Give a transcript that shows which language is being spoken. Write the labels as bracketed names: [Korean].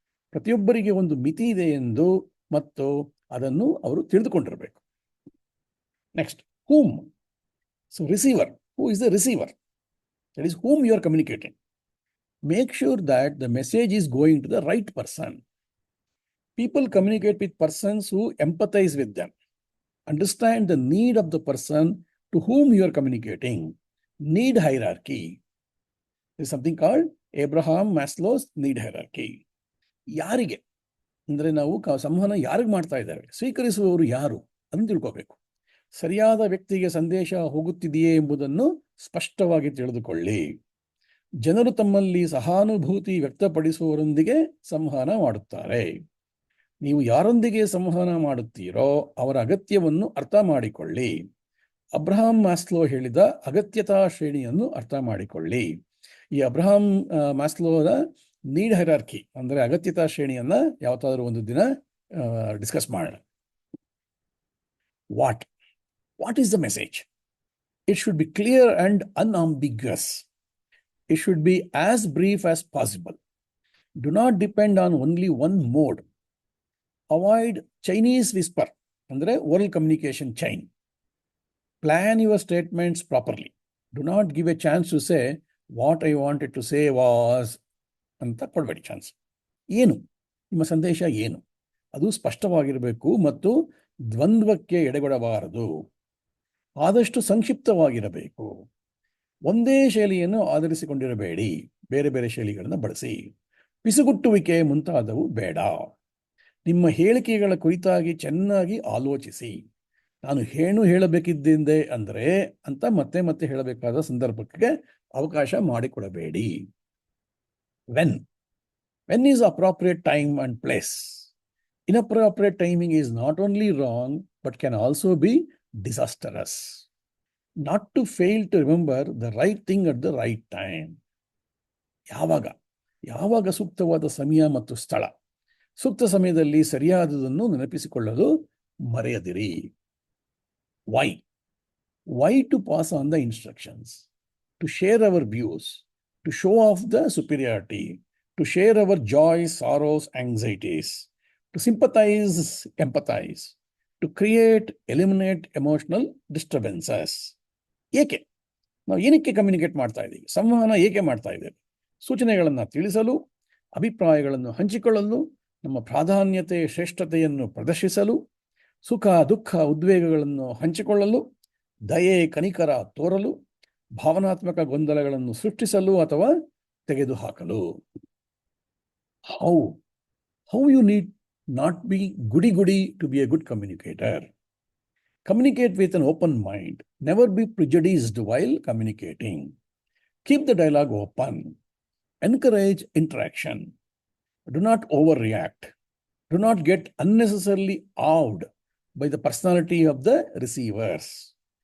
[Kannada] ಪ್ರತಿಯೊಬ್ಬರಿಗೆ ಒಂದು ಮಿತಿ ಇದೆ ಎಂದು ಮತ್ತು ಅದನ್ನು ಅವರು ತಿಳಿದುಕೊಂಡಿರಬೇಕು. [English] Next, whom. So receiver. Who is the receiver? That is whom you are communicating. Make sure that the message is going to the right person. People communicate with persons who empathize with them. Understand the need of the person to whom you are communicating. Need hierarchy. There is something called Abraham Maslow's need hierarchy. [Kannada] ಯಾರಿಗೆ ಅಂದರೆ ನಾವು ಸಂವಹನ ಯಾರಿಗೆ ಮಾಡ್ತಾ ಇದ್ದೇವೆ, ಸ್ವೀಕರಿಸುವವರು ಯಾರು ಅದನ್ನು ತಿಳ್ಕೋಬೇಕು. ಸರಿಯಾದ ವ್ಯಕ್ತಿಗೆ ಸಂದೇಶ ಹೋಗುತ್ತಿದೆಯೇ ಎಂಬುದನ್ನು ಸ್ಪಷ್ಟವಾಗಿ ತಿಳಿದುಕೊಳ್ಳಿ. ಜನರು ತಮ್ಮಲ್ಲಿ ಸಹಾನುಭೂತಿ ವ್ಯಕ್ತಪಡಿಸುವವರೊಂದಿಗೆ ಸಂವಹನ ಮಾಡುತ್ತಾರೆ. ನೀವು ಯಾರೊಂದಿಗೆ ಸಂವಹನ ಮಾಡುತ್ತೀರೋ ಅವರ ಅಗತ್ಯವನ್ನು ಅರ್ಥ ಮಾಡಿಕೊಳ್ಳಿ. ಅಬ್ರಹಾಂ ಮಾಸ್ಲೋ ಹೇಳಿದ ಅಗತ್ಯತಾ ಶ್ರೇಣಿಯನ್ನು ಅರ್ಥ ಮಾಡಿಕೊಳ್ಳಿ. ಈ ಅಬ್ರಹಾಂ ಮಾಸ್ಲೋದ ನೀಡ್ ಹೈರಾರ್ಕಿ ಅಂದರೆ ಅಗತ್ಯತಾ ಶ್ರೇಣಿಯನ್ನು ಯಾವತ್ತಾದರೂ ಒಂದು ದಿನ ಡಿಸ್ಕಸ್ ಮಾಡೋಣ. [English] What is the message? It should be clear and unambiguous. It should be as brief as possible. Do not depend on only one mode. Avoid Chinese whisper, ಅಂದರೆ oral communication chain. Plan your statements properly. Do not give a chance to say what I wanted to say was [Kannada] ಅಂತ ಕೊಡಬೇಡಿ chance. ಏನು ನಿಮ್ಮ ಸಂದೇಶ ಏನು ಅದು ಸ್ಪಷ್ಟವಾಗಿರಬೇಕು ಮತ್ತು ದ್ವಂದ್ವಕ್ಕೆ ಎಡೆಗೊಡಬಾರದು. ಆದಷ್ಟು ಸಂಕ್ಷಿಪ್ತವಾಗಿರಬೇಕು. ಒಂದೇ ಶೈಲಿಯನ್ನು ಆಧರಿಸಿಕೊಂಡಿರಬೇಡಿ, ಬೇರೆ ಬೇರೆ ಶೈಲಿಗಳನ್ನು ಬಳಸಿ. ಪಿಸುಗುಟ್ಟುವಿಕೆ ಮುಂತಾದವು ಬೇಡ. ನಿಮ್ಮ ಹೇಳಿಕೆಗಳ ಕುರಿತಾಗಿ ಚೆನ್ನಾಗಿ ಆಲೋಚಿಸಿ. ನಾನು ಹೇಳಬೇಕಿದ್ದೆ ಅಂದರೆ ಅಂತ ಮತ್ತೆ ಮತ್ತೆ ಹೇಳಬೇಕಾದ ಸಂದರ್ಭಕ್ಕೆ ಅವಕಾಶ ಮಾಡಿಕೊಡಬೇಡಿ. [English] When is appropriate time and place? Inappropriate timing is not only wrong but can also be disastrous. Not to fail to remember the right thing at the right time. [Kannada] ಯಾವಾಗ ಸೂಕ್ತವಾದ ಸಮಯ ಮತ್ತು ಸ್ಥಳ, ಸೂಕ್ತ ಸಮಯದಲ್ಲಿ ಸರಿಯಾದದನ್ನು ನೆನಪಿಸಿಕೊಳ್ಳಲು ಮರೆಯದಿರಿ. [English] Why to pass on the instructions, to share our views, to show off the superiority, to share our joys, sorrows, anxieties, to sympathize, empathize, to create, eliminate emotional disturbances. [Kannada] ಏಕೆ ನಾವು ಏನಕ್ಕೆ ಕಮ್ಯುನಿಕೇಟ್ ಮಾಡ್ತಾ ಇದ್ದೀವಿ, ಸಂವಹನ ಏಕೆ ಮಾಡ್ತಾ ಇದ್ದೇವೆ? ಸೂಚನೆಗಳನ್ನು ತಿಳಿಸಲು, ಅಭಿಪ್ರಾಯಗಳನ್ನು ಹಂಚಿಕೊಳ್ಳಲು, ನಮ್ಮ ಪ್ರಾಧಾನ್ಯತೆ ಶ್ರೇಷ್ಠತೆಯನ್ನು ಪ್ರದರ್ಶಿಸಲು, ಸುಖ ದುಃಖ ಉದ್ವೇಗಗಳನ್ನು ಹಂಚಿಕೊಳ್ಳಲು, ದಯೆ ಕನಿಕರ ತೋರಲು, ಭಾವನಾತ್ಮಕ ಗೊಂದಲಗಳನ್ನು ಸೃಷ್ಟಿಸಲು ಅಥವಾ ತೆಗೆದುಹಾಕಲು. [English] How you need not be goody to be a good communicator. Communicate with an open mind. Never be prejudiced while communicating. Keep the dialogue open. Encourage interaction. Do not overreact. Do not get unnecessarily awed by the personality of the receivers.